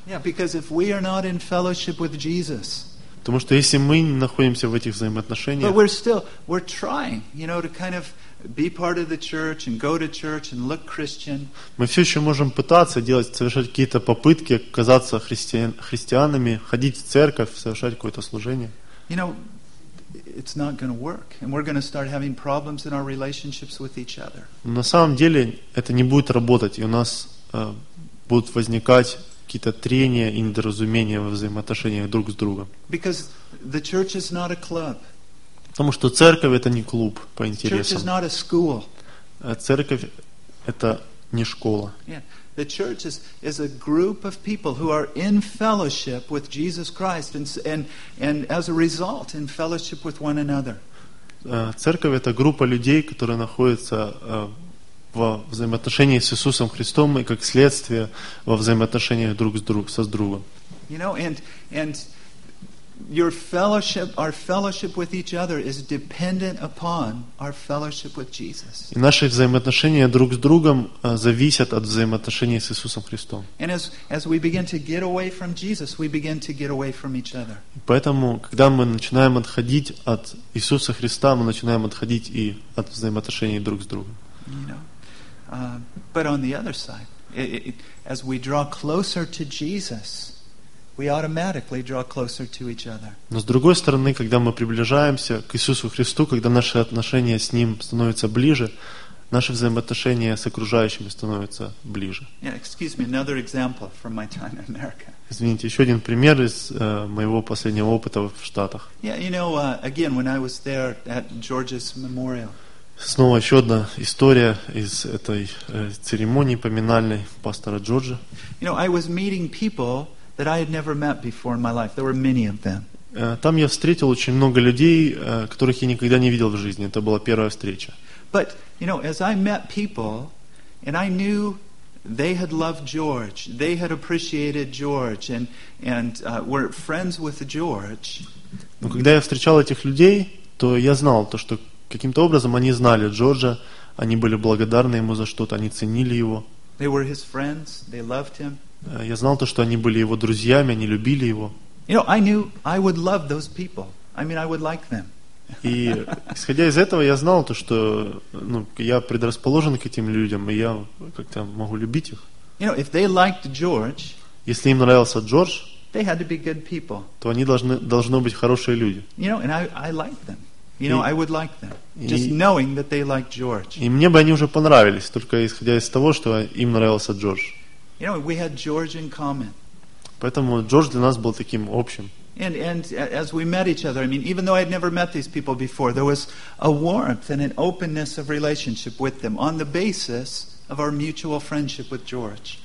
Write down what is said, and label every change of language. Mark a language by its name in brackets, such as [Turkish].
[English] Yeah, because if we are not in fellowship with Jesus. [Russian] Потому что если мы не находимся в этих взаимоотношениях, [English] but we're trying, you know, to kind of be part of the church and go to church and look Christian. [Russian] Мы все еще можем пытаться делать, совершать какие-то попытки казаться христианами, ходить в церковь, совершать какое-то служение. [English] You know, it's not going to work, and we're going to start having problems in our relationships with each other. [Russian] На самом деле это не будет работать, и у нас будут возникать какие-то трения и недоразумения во взаимоотношениях друг с другом. [English] Because the church is not a club. [Russian] Потому что церковь — это не клуб по интересам. [English] Church is not a school. [Russian] Церковь — это не школа. [English] Yeah. The church is a group of people who are in fellowship with Jesus Christ and as a result in fellowship with one another. [Russian] Церковь — это группа людей, которые находятся во взаимоотношении с Иисусом Христом и как следствие во взаимоотношениях друг с другом, со с другом. [English] You know, and our fellowship with each other is dependent upon our fellowship with Jesus. [Russian] И наши взаимоотношения друг с другом зависят от взаимоотношений с Иисусом Христом. [English] And as we begin to get away from Jesus, we begin to get away from each other. [Russian] Поэтому, когда мы начинаем отходить от Иисуса Христа, мы начинаем отходить и от взаимоотношений друг с другом. [English] You know. But on the other side, as we draw closer to Jesus, we automatically draw closer to each other. [Russian] Но с другой стороны, когда мы приближаемся к Иисусу Христу, когда наши отношения с Ним становятся ближе, наши взаимоотношения с окружающими становятся ближе. [English] Yeah, excuse me, another example from my time in America. [Russian] Извините, еще один пример из моего последнего опыта в Штатах. [English] Yeah, you know, again, when I was there at George's memorial. [Russian] Снова еще одна история из этой церемонии поминальной пастора Джорджа. [English] You know, I was meeting people that I had never met before in my life. There were many of them. [Russian] Там я встретил очень много людей, которых я никогда не видел в жизни. Это была первая встреча. [English] But, you know, as I met people, and I knew they had loved George, they had appreciated George, and were friends with George. [Russian] Но когда я встречал этих людей, то я знал то, что каким-то образом они знали Джорджа, они были благодарны ему за что-то, они ценили его. [English] They were his friends, they loved him. [Russian] Я знал то, что они были его друзьями, они любили его. [English] You know, I knew I would love those people. I mean, I would like them. [Russian] И исходя из этого, я знал то, что, ну, я предрасположен к этим людям, и я как-то могу любить их. [English] You know, if they liked George, [Russian] если им нравился Джордж, [English] they had to be good people. [Russian] То они должны быть хорошие люди. [English] You know, and I liked them. You know, I would like them, just knowing that they like George. [Russian] И мне бы они уже понравились, только исходя из того, что им нравился Джордж. [English] You know, we had George in common. [Russian] Поэтому Джордж для нас был таким общим. [English] And as we met each other, I mean, even though I had never met these people before, there was a warmth and an openness of relationship with them on the basis of our mutual friendship with George.